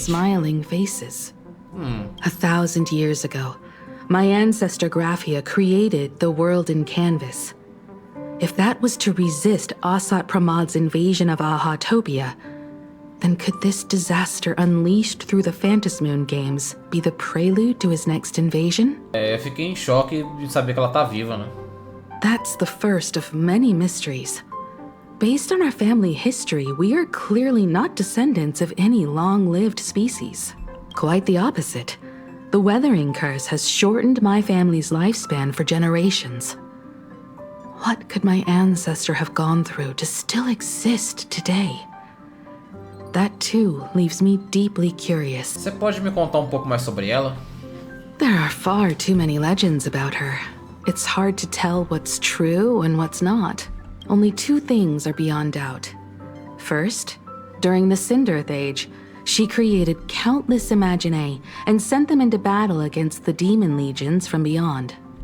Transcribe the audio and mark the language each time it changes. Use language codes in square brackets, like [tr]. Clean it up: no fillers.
[en] smiling faces. 1,000 years ago, my ancestor Graphia created the world in canvas. If that was to resist Asat Pramad's invasion of Ahatopia, then could this disaster unleashed through the Phantom Moon games be the prelude to his next invasion? [pt] Eu fiquei em choque de saber que ela tá viva, né? [en] That's the first of many mysteries. Based on our family history, we are clearly not descendants of any long-lived species. Quite the opposite. The weathering curse has shortened my family's lifespan for generations. What could my ancestor have gone through to still exist today? That too leaves me deeply curious. [pt] Você pode me contar um pouco mais sobre ela? [en] There are far too many legends about her. It's hard to tell what's true and what's not. Only 2 things are beyond doubt. First, during the Cinderth Age, she created countless Imaginae and sent them into battle against the demon legions from beyond.